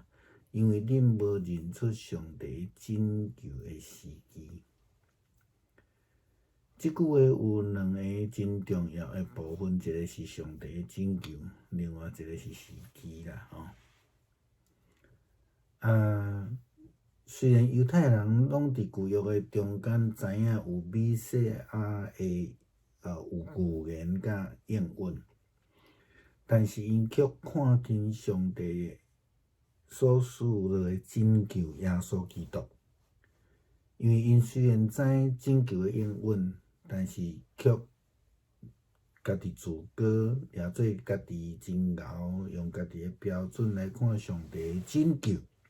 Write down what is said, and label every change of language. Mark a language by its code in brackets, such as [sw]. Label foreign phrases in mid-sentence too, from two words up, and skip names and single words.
[nan] 因为恁无认出上帝拯救的时机。即句话有2个真重要的部分，一个是上帝的拯救，另外一个是时机啦吼。虽然犹太人拢伫旧约的中间知影有米西亚的有预言甲应允，但是因却看轻上帝所赐落的拯救耶稣基督，因为因虽然知拯救的应允，但是却家己自高，也做家己真牛，用家己的标准来看上帝的拯救。